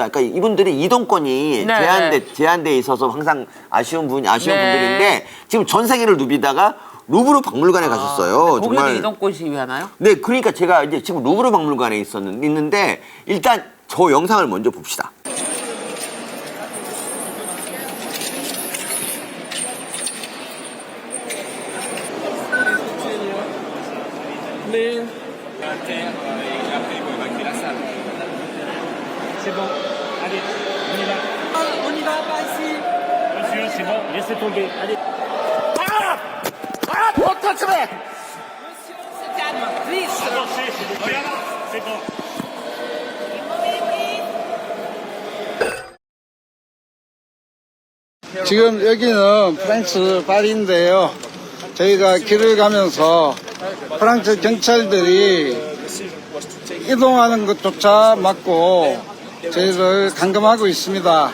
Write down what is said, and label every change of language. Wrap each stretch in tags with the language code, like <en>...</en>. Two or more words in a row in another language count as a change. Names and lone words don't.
<ko>그러니까 이분들이 이동권이 제한돼 있어서 항상 아쉬운 분들인데 지금 전 세계를 누비다가 루브르 박물관에 가셨어요. 거기도 정말 이동권 시위하나요? 네, 그러니까 제가 이제 지금 루브르 박물관에 있는데 일단 저 영상을 먼저 봅시다.</ko> <fr>C'est bon. Allez, on y va. On y va, pas ici. Monsieur, c'est bon, laissez tomber. Allez.</fr> <en>Don't touch me!</en> <fr>Avancez, s'il vous plaît. C'est bon.</fr> <ko>지금 여기는 프랑스 파리인데요. 저희가 길을 가면서 프랑스 경찰들이 이동하는 것조차 막고 저희를 감금하고 있습니다.</ko>